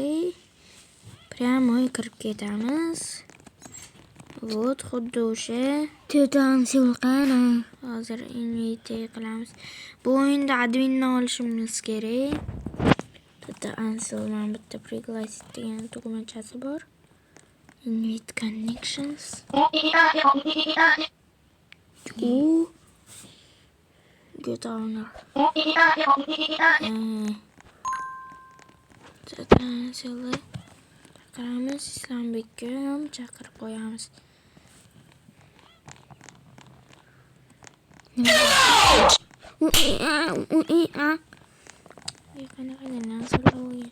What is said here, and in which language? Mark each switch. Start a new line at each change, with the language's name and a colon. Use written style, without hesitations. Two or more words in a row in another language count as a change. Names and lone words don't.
Uzbek: Prямо kirib ketamiz. Вот, xuddi o'sha Tetansil qani. Hozir invite qilamiz. Bu o'yinda adminni olishimiz kerak. Tetansil mana bitta пригласить degan tugmachasi bor.
English: Invite connections. Get owner.
Uzbek: Tetansilni chaqiramiz. Islombekka ham chaqirib qo'yamiz. Qanaqa narsalar o'yin.